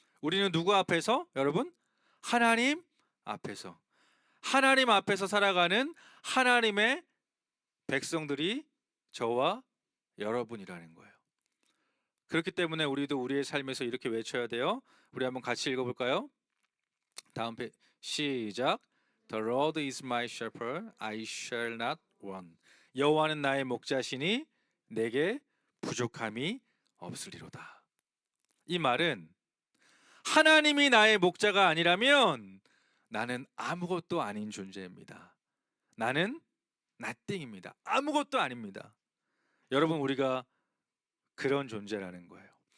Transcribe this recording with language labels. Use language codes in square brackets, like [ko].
[ko] 우리는 누구 앞에서? 여러분? 하나님 앞에서. 하나님 앞에서 살아가는 하나님의 백성들이 저와 여러분이라는 거예요. 그렇기 때문에 우리도 우리의 삶에서 이렇게 외쳐야 돼요. 우리 한번 같이 읽어볼까요? 다음 페이지 시작. [en] The Lord is my shepherd, I shall not want. [ko] 여호와는 나의 목자시니 내게 부족함이 없으리로다. 이 말은 하나님이 나의 목자가 아니라면 나는 아무것도 아닌 존재입니다. 나는 nothing입니다. 아무것도 아닙니다. 여러분 우리가 그런 존재라는 거예요.